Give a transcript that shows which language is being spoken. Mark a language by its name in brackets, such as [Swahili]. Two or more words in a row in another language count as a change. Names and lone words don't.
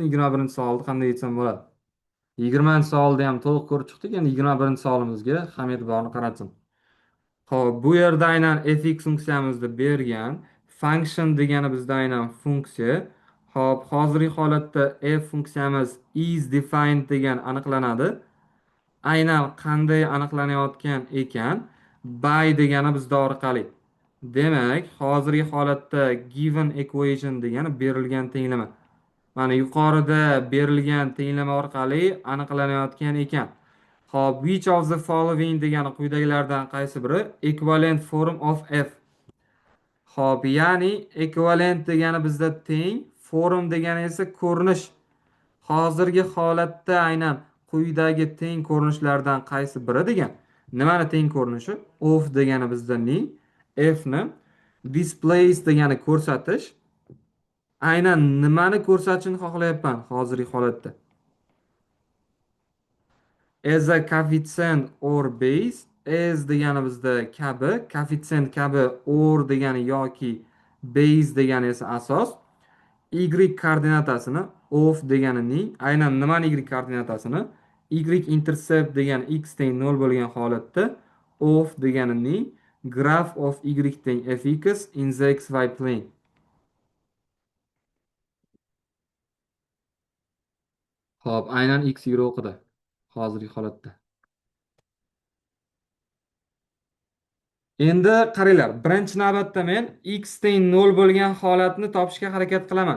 [Uzbek] 21-chi savolni qanday yechsam bo'ladi? 20-chi savolda ham to'liq ko'rib chiqdik. Endi 21-chi savolimizga ham e'tiborni qaratsin. Xo'p, bu yerda aynan fx funksiyamizni bergan. Function degani bizda aynan funksiya. Xo'p, hozirgi holatda f funksiyamiz [English] is defined [Uzbek] degan aniqlanadi. Aynan qanday aniqlanayotgan ekan? By degani bizda orqali. Demak, hozirgi holatda [English] given equation [Uzbek] degani berilgan tenglama. Mana yuqorida berilgan tenglama orqali aniqlanayotgan ekan. Hop, [English] which of the following [Uzbek] degani quyidagilardan qaysi biri [English] equivalent form of f? [Uzbek] Hop, ya'ni equivalent degani bizda teng, form degani esa ko'rinish. Hozirgi holatda aynan quyidagi teng ko'rinishlardan qaysi biri degan. Nimani teng ko'rinishi? Of degani bizda ning, f ni displays degani ko'rsatish. Aynan nimani ko'rsatishni xohlayapman hozirgi holatda? [English] As a coefficient or base, [Uzbek] as degani bizda kabi, coefficient kabi, or degani yoki base degani esa asos. Y koordinatasini of deganining aynan nimani y koordinatasini [English] y intercept [Uzbek] degani x teng 0 bo'lgan holatda of deganining [English] graph of y [Uzbek] teng fx [English] in the xy plane. [Uzbek] Xo'p, aynan x o'qida hozirgi holatda. Endi qaranglar, birinchi navbatda men x teng 0 bo'lgan holatni topishga harakat qilaman.